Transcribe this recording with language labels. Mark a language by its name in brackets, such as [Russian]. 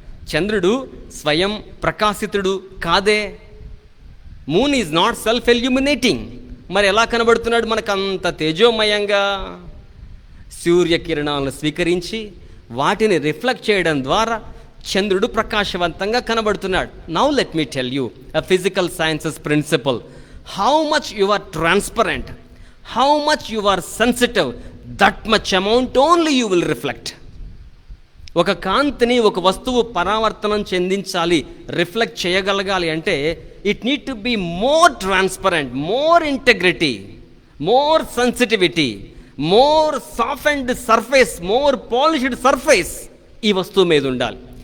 [Telugu] చంద్రుడు స్వయం ప్రకాశితుడు కాదే. [English] Moon is not self illuminating. [Telugu] మరి ఎలా కనబడుతున్నాడు మనకు అంత తేజోమయంగా? సూర్యకిరణాలను స్వీకరించి వాటిని రిఫ్లెక్ట్ చేయడం ద్వారా చంద్రుడు ప్రకాశవంతంగా కనబడుతున్నాడు. [English] Now let me tell you a physical sciences principle. How much you are transparent, how much you are sensitive, that much amount only you will reflect. [Telugu] ఒక కాంతిని ఒక వస్తువు పరావర్తనం చెందించాలి, రిఫ్లెక్ట్ చేయగలగాలి అంటే [English] it need to be more transparent, more integrity, more sensitivity, more softened surface, more polished surface [Telugu] ఈ వస్తువు మీద ఉండాలి.